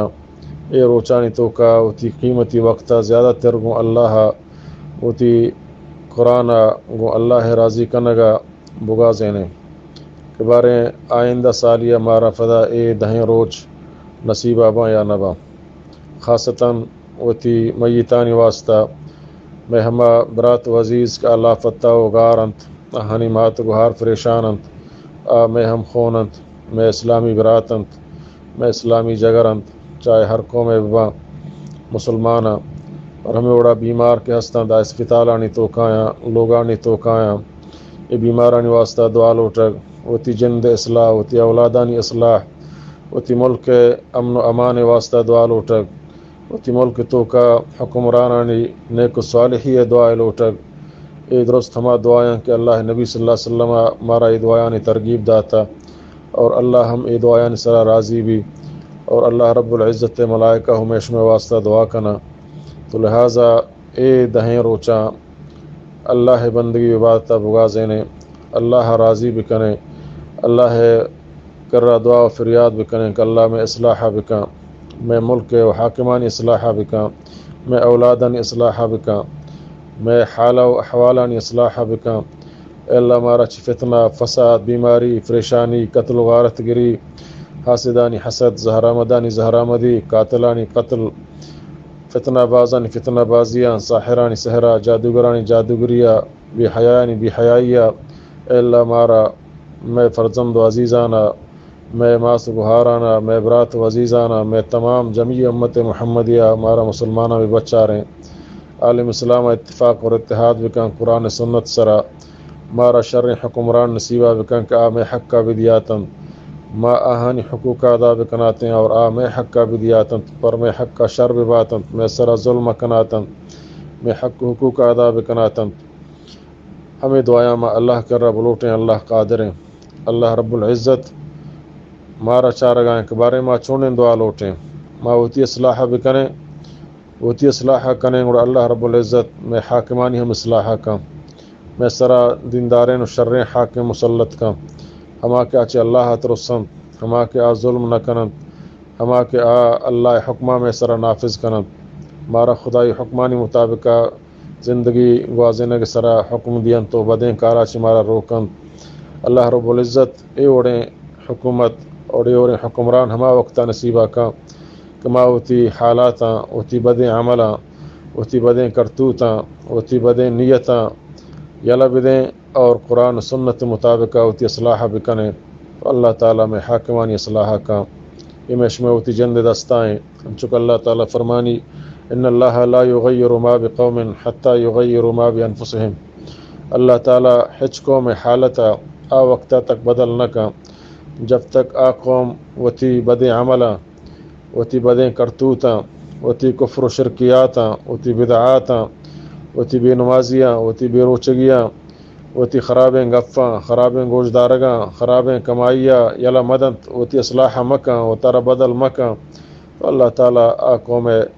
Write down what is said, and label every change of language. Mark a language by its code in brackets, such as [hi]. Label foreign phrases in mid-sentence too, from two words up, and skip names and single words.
[bal] اے روچانی تو کا وتی قیمتی وقتہ زیادہ تر گو اللہ وتی قرآن گو اللہ راضی کنگا بگازینے کے بارے آئندہ سالیہ مارا فدا اے دہیں روچ نصیبہ با یا نبا. خاصتاً وتی میتانی واسطہ میں ہما برات و عزیز کا اللہ فتح و غارنت ہنی مات گہار فریشانت میں ہم خونت میں اسلامی براتنت میں اسلامی جگرنت چاہے ہر قوم با مسلمانہ اور ہمیں وڑا بیمار کے ہستاں دا اسپتالانی تو کایاں لوگانی تو کایاں یہ بیمارانی واسطہ دعا لوٹگ وتی جند اصلاح وتی اولادانی اصلاح وتی ملک امن و امان واسطہ دعا لوٹگ وتی ملک تو کا حکمرانانی نیک و صالحی دعا لوٹگ یہ درست ہما دعائیں کہ اللہ نبی [ar] صلی اللہ علیہ وسلم [bal] مارا یہ دعائیں ترغیب داتا اور اللہ ہم یہ دعائیں سرا راضی بھی اور اللہ رب العزت ملائکہ ہمیش میں واسطہ دعا کنا تو لہٰذا اے دہیں روچاں اللہ بندگی عبادتہ بغازینے اللہ راضی بکنے اللہ کرا دعا و فریاد بکنے کہ اللہ میں اصلاح بکاں میں ملک و حاکمانی اصلاح بکاں میں اولادانی اصلاح بکاں میں حالہ و احوالانی اصلاح بکاں اے اللہ مارا چی فتنہ فساد بیماری پریشانی قتل و غارت گری حاسدانی حسد زہرامدانی زہرامدی قاتلانی قتل فتنہ بازانی فتنہ بازیاں ساحرانی سحرہ جادوگرانی جادوگریہ بے حیانی بے حیائیہ اے اللہ مارا میں فرزند و عزیزانہ میں ماس گہارانہ میں برات و عزیزانہ میں تمام جمعی امت محمدیہ مارا مسلمانہ بھی بچا رہیں عالم اسلام اتفاق اور اتحاد بکن قرآن سنت سرا مارا شر حکمران نصیبہ بکن کہ آ میں حق کا بدیاتن ما آہانی حقوق ادا بکناتیں اور آ میں حق کا بدیاتن پر میں حق کا شر بباتن میں سرا ظلم کناتن میں حق حقوق ادا بکناتن ہمیں دعائیں ما اللہ کر رب لوٹیں اللہ قادریں اللہ رب العزت مارا چارگائیں کے بارے ما چونیں دعا لوٹیں ما ہوتی اصلاح بکنے ہوتی اصلاح کنے اور اللہ رب العزت میں حاکمانی ہم اصلاح کا میں سرا دیندارین و شریں حاکم مسلط کا ہما کے آچے اللہ ترسن ہما کے آ ظلم نہ کنن ہما کے آ اللہ حکمہ میں سرا نافذ کنن مارا خدای حکمانی مطابقہ زندگی گوازینے کے سرا حکم دین تو بدیں کارا چی مارا روکن اللہ رب العزت اے اوڑیں حکومت اور اے اوڑیں حکمران ہما وقتہ نصیبہ کا کما ہوتی حالاتاں ہوتی بدیں عملاں ہوتی بدیں کرتوتاں ہوتی بدیں نیتاں یلا بدیں اور قرآن سنت مطابقہ ہوتی اصلاح بکنے تو اللہ تعالیٰ میں حاکمانی اصلاح کا امیش میں ہوتی جند دستائیں چونکہ اللہ تعالیٰ فرمانی [ar] ان اللہ لا یغیر ما بقوم حتی یغیر ما بانفسہم [bal] اللہ تعالیٰ ہچ قوم حالتا آ وقتہ تک بدل نہ کا جب تک آ قوم وتی بدیں عملاں وتی بدیں کرتوتاں وتی کفر و شرکیاتاں وتی بدعاتاں وتی بے نمازیاں وتی بے روچگیاں وتی خرابیں گفاں خرابیں گوشدارگاں خرابیں کمائیاں یلا مدد وتی اصلاح مکاں و ترا بدل مکاں تو اللہ تعالیٰ آ قوم